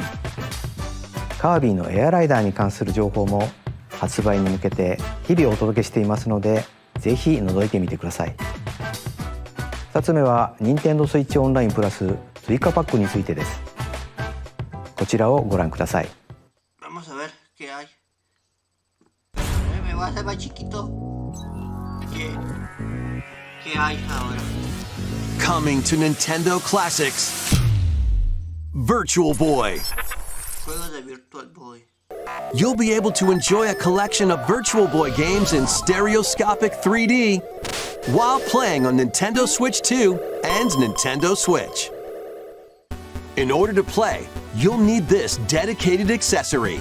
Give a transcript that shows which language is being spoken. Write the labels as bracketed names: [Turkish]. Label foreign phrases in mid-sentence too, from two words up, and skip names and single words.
[Japanese] カービィのエアライダーに関する情報も発売に向けて日々お届けしていますので、ぜひ覗いてみてください。2つ目は任天堂スイッチオンラインプラス追加パックについてです。こちらをご覧ください。 [Spanish] Vamos a ver qué hay. Me va a hacer más chiquito. ¿Qué hay ahora? [English] Coming to Nintendo Classics, Virtual Boy. [Spanish] Juegos de Virtual Boy. [English] You'll be able to enjoy a collection of Virtual Boy games in stereoscopic 3D while playing on Nintendo Switch 2 and Nintendo Switch. In order to play, you'll need this dedicated accessory.